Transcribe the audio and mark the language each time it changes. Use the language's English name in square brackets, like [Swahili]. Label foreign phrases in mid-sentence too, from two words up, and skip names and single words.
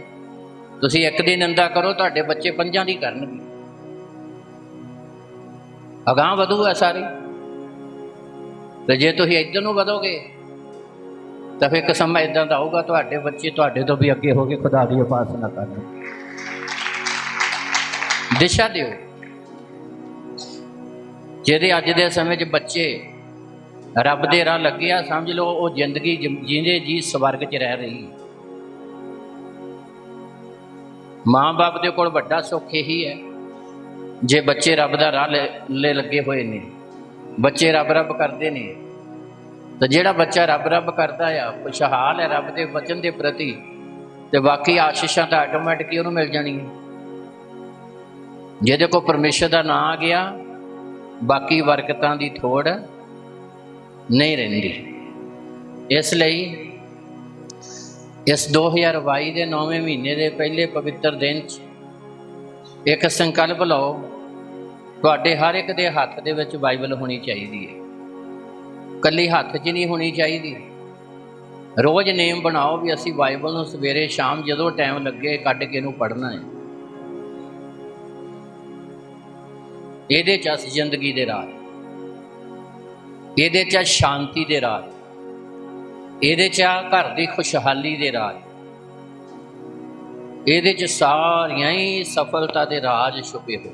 [Punjabi] ਤੁਸੀਂ ਇੱਕ ਦੀ ਨਿੰਦਾ ਕਰੋ ਤੁਹਾਡੇ ਬੱਚੇ 5 ਦੀ ਕਰਨਗੇ, ਅਗਾਂਹ ਵਧੂਗਾ ਸਾਰੇ। ਤੋ ਜੇ ਤੁਸੀਂ ਇਧਰ ਨੂੰ ਵਧੋਗੇ ਤੋ ਫਿਰ ਇੱਕ ਸਮਾਂ ਇਦਾਂ ਦਾ ਆਊਗਾ ਤੁਹਾਡੇ ਬੱਚੇ ਤੁਹਾਡੇ ਤੋਂ ਵੀ ਅੱਗੇ ਹੋ ਕੇ ਖੁਦਾ ਦੀ ਉਪਾਸਨਾ ਕਰਨ। ਦਿਸ਼ਾ ਦਿਓ। ਜਿਹਦੇ ਅੱਜ ਦੇ ਸਮੇਂ 'ਚ ਬੱਚੇ ਰੱਬ ਦੇ ਰਾਹ ਲੱਗੇ ਆ, ਸਮਝ ਲਓ ਉਹ ਜ਼ਿੰਦਗੀ ਜੀਂਦੇ ਜੀ ਸਵਰਗ 'ਚ ਰਹਿ ਰਹੀ। ਮਾਂ ਬਾਪ ਦੇ ਕੋਲ ਵੱਡਾ ਸੁੱਖ ਇਹੀ ਹੈ ਜੇ ਬੱਚੇ ਰੱਬ ਦਾ ਰਾਹ ਲੈ ਲੱਗੇ ਹੋਏ ਨੇ, ਬੱਚੇ ਰੱਬ ਰੱਬ ਕਰਦੇ ਨੇ। ਤਾਂ ਜਿਹੜਾ ਬੱਚਾ ਰੱਬ ਰੱਬ ਕਰਦਾ ਆ, ਖੁਸ਼ਹਾਲ ਹੈ ਰੱਬ ਦੇ ਵਚਨ ਦੇ ਪ੍ਰਤੀ, ਤੇ ਬਾਕੀ ਆਸ਼ੀਸ਼ਾਂ ਤਾਂ ਆਟੋਮੈਟਿਕ ਹੀ ਉਹਨੂੰ ਮਿਲ ਜਾਣੀਆਂ। ਜਿਹਦੇ ਕੋਲ ਪਰਮੇਸ਼ਰ ਦਾ ਨਾਂ ਆ ਗਿਆ, ਬਾਕੀ ਬਰਕਤਾਂ ਦੀ ਥੋੜ ਨਹੀਂ ਰਹਿੰਦੀ। [Hindi] इसलिए इस 2022 के 9वें महीने के पहले पवित्र दिन एक संकल्प लो, [Punjabi] ਤੁਹਾਡੇ ਹਰ ਇੱਕ ਦੇ ਹੱਥ ਦੇ ਵਿੱਚ ਬਾਈਬਲ ਹੋਣੀ ਚਾਹੀਦੀ ਹੈ, ਕੱਲੀ ਹੱਥ 'ਚ ਨਹੀਂ ਹੋਣੀ ਚਾਹੀਦੀ। ਰੋਜ਼ ਨੇਮ ਬਣਾਓ ਵੀ ਅਸੀਂ ਬਾਈਬਲ ਨੂੰ ਸਵੇਰੇ ਸ਼ਾਮ ਜਦੋਂ ਟਾਈਮ ਲੱਗੇ ਕੱਢ ਕੇ ਇਹਨੂੰ ਪੜ੍ਹਨਾ ਹੈ। ਇਹਦੇ 'ਚ ਅਸ ਜ਼ਿੰਦਗੀ ਦੇ ਰਾਹ, ਇਹਦੇ 'ਚ ਸ਼ਾਂਤੀ ਦੇ ਰਾਹ, ਇਹਦੇ 'ਚ ਘਰ ਦੀ ਖੁਸ਼ਹਾਲੀ ਦੇ ਰਾਹ, ਇਹਦੇ 'ਚ ਸਾਰੀਆਂ ਹੀ ਸਫਲਤਾ ਦੇ ਰਾਜ ਛੁਪੇ ਹੋਏ।